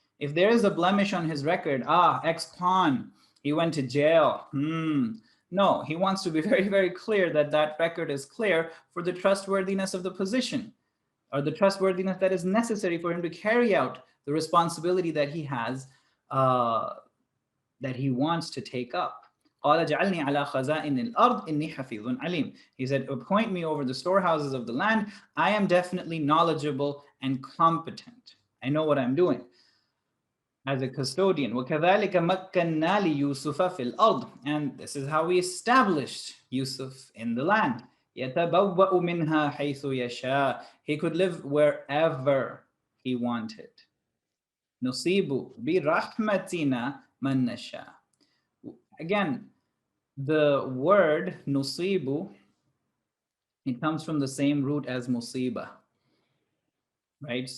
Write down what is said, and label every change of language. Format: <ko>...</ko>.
<en>If there is a blemish on his record, ex-con, he went to jail. No, he wants to be very, very clear that that record is clear for the trustworthiness of the position, or the trustworthiness that is necessary for him to carry out the responsibility that he has, that he wants to take up.</en> <ar>قال جعلني على خزائن الأرض إني حفيظ عليم.</ar> <en>He said, appoint me over the storehouses of the land. I am definitely knowledgeable and competent. I know what I'm doing as a custodian.</en> <ar>وكذلك مكنا ليوسف في الأرض.</ar> <en>And this is how we established Yusuf in the land.</en> <ar>يتبوأ منها حيث يشاء.</ar> <en>He could live wherever he wanted.</en> <ar>نصيب برحمتنا من نشاء.</ar> <en>Again, the word nusibu, it comes from the same root as musiba, right?</en>